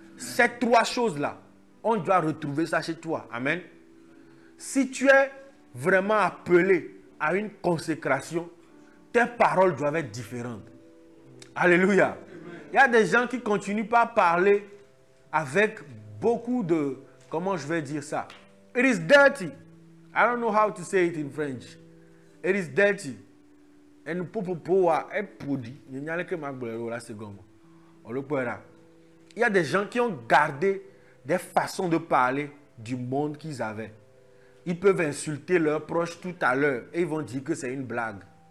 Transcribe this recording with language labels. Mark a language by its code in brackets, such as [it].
[fr] Ces trois choses-là, on doit retrouver ça chez toi. Amen. Si tu es vraiment appelé à une consécration, tes paroles doivent être différentes. Alléluia. Il y a des gens qui continuent par parler avec beaucoup de... Comment je vais dire ça? [en] It is dirty. I don't know how to say it in French. It is dirty. [fr] Et nous il y a des gens qui ont gardé des façons de parler du monde qu'ils avaient. Ils peuvent insulter leurs proches tout à l'heure et ils vont dire que c'est une blague.